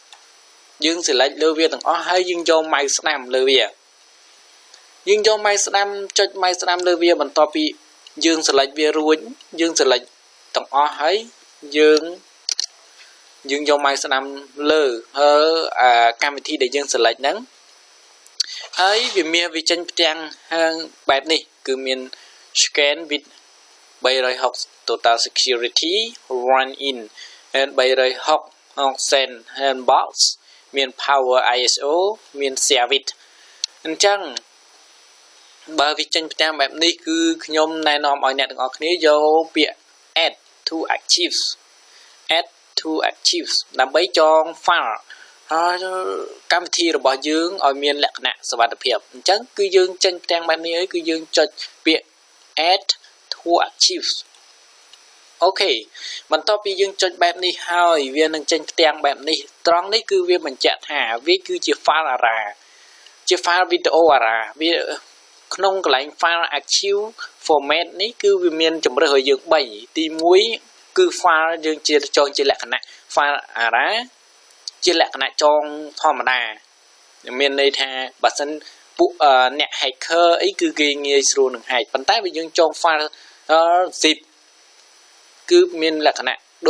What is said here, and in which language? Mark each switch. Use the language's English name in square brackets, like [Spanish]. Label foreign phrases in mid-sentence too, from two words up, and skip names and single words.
[Khmer] ហើយយើងយក mouse ស្ដាំលើវាយើងយក mouse ស្ដាំចុច mouse ស្ដាំលើវាបន្ទាប់ពីយើង select វារួ ចយើង select ទាំងអស់ហើយយើងយក mouse ស្ដាំលើកម្មវិធីដែលយើង select ហ្នឹងហើយវាចេញផ្ទាំងបែបនេះគឺមាន [English] scan with 360 total security run in and 360 send handbox [Khmer] មាន power ISO មាន [English] share with [Khmer] អញ្ចឹងបើវាចេញផ្ទាំងបែបនេះគឺខ្ញុំណែនាំឲ្យអ្នកទាំងអស់គ្នាយកពាក្យ [English] add to archives [Khmer] ដើម្បីចង file ហើយកម្មវិធីរបស់យើងឲ្យមានលក្ខណៈសុវត្ថិភាពអញ្ចឹងគឺយើងចេញផ្ទាំងបែបនេះហើយគឺយើងចុចពាក្យ [English] add to archives [Khmer] អូខេបន្ទាប់ពីយើងចុចបែបនេះហើយវានឹងចេញផ្ទាំងបែបនេះត្រង់នេះគឺវាបញ្ជាក់ថាវាគឺជា file ARA ជា file វីដេអូ ARA វាក្នុងកន្លែង [English] file archive format [Khmer] នេះ គឺវាមានជម្រើសឲ្យយើង3ទី1គឺ file យើងចងជាលក្ខណៈ file ARA ជាលក្ខណៈចងធម្មតាមានន័យថាបើសិនពួកអ្នក hacker អីគឺគេងាយស្រួលនឹង hack ប៉ុន្តែបើយើងចង [English] file zip [Khmer] គឺមានលក្ខណៈដូច